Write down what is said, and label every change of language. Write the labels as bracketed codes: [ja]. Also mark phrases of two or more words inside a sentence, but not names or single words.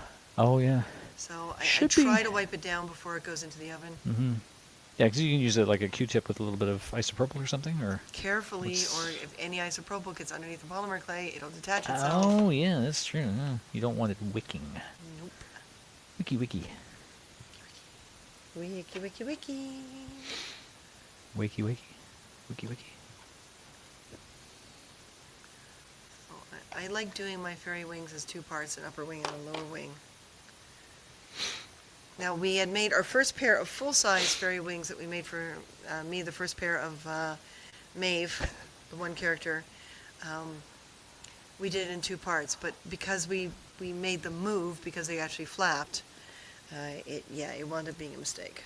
[en] Oh, yeah. So I Should be. try to wipe it down before it goes into the oven. Mm-hmm. Yeah, because you can use it like a Q-tip with a little bit of isopropyl or something, or... Carefully, What's- or if any isopropyl gets underneath the polymer clay, it'll detach itself. Oh, yeah, that's true. Yeah. You don't want it wicking. Nope. Wiki, wiki. Wiki, wiki, wiki. Wiki, wiki. Wiki, wiki. Oh, I like doing my fairy wings as two parts, an upper wing and a lower wing. Now, we had made our first pair of full-size fairy wings that we made for me, the first pair of Maeve, the one character. We did it in two parts, but because we made them move, because they actually flapped, it wound up being a mistake.